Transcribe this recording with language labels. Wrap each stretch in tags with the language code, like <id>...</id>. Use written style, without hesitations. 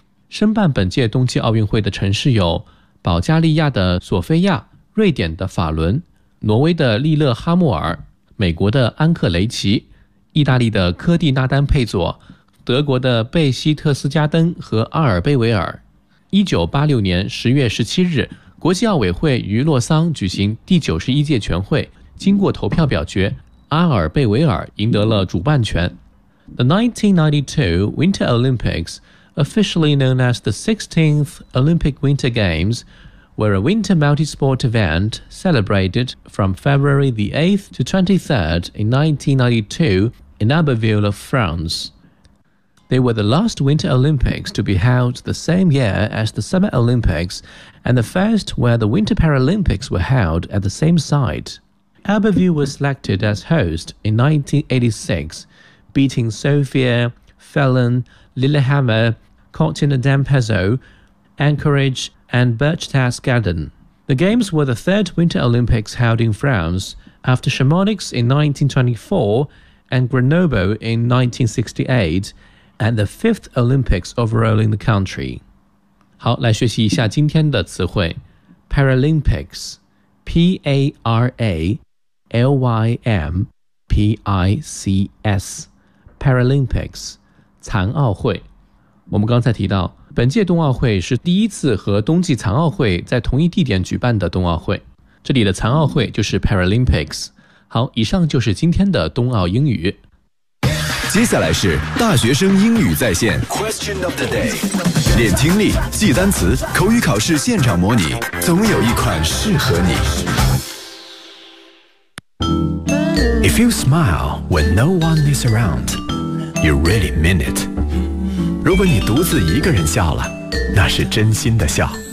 <zh>申办本届冬季奥运会的城市有保加利亚的索菲亚、瑞典的法伦、挪威的利勒哈默尔、美国的安克雷奇、意大利的科蒂纳丹佩佐、德国的贝希特斯加登和阿尔贝维尔。 1986年10月17日，国际奥委会于洛桑举行第91届全会，经过投票表决，阿尔贝维尔赢得了主办权。</zh> <en>The 1992 Winter Olympics, officially known as the 16th Olympic Winter Games, were a winter multi-sport event celebrated from February the 8th to 23rd in 1992 in Abbeville of France. They were the last Winter Olympics to be held the same year as the Summer Olympics and the first where the Winter Paralympics were held at the same site. Abbeville was selected as host in 1986, beating Sofia, Fallon, Lillehammer, Cortina d'Ampezzo, Anchorage and Berchtesgaden. The Games were the third Winter Olympics held in France after Chamonix in 1924 and Grenoble in 1968,and the fifth Olympics overall in the country.</en> <zh>好，来学习一下今天的词汇。</zh> <en>Paralympics, P-A-R-A-L-Y-M-P-I-C-S, Paralympics, 残奥会。</en> <zh>我们刚才提到，本届冬奥会是第一次和冬季残奥会在同一地点举办的冬奥会。这里的残奥会就是 Paralympics。好，以上就是今天的冬奥英语。接下来是大学生英语在线</zh> <en>Question of the day，</en> <zh>练听力，记单词，口语考试现场模拟，总有一款适合你。</zh> <en>If you smile when no one is around, you really mean it。</en> <zh>如果你独自一个人笑了，那是真心的笑。</zh>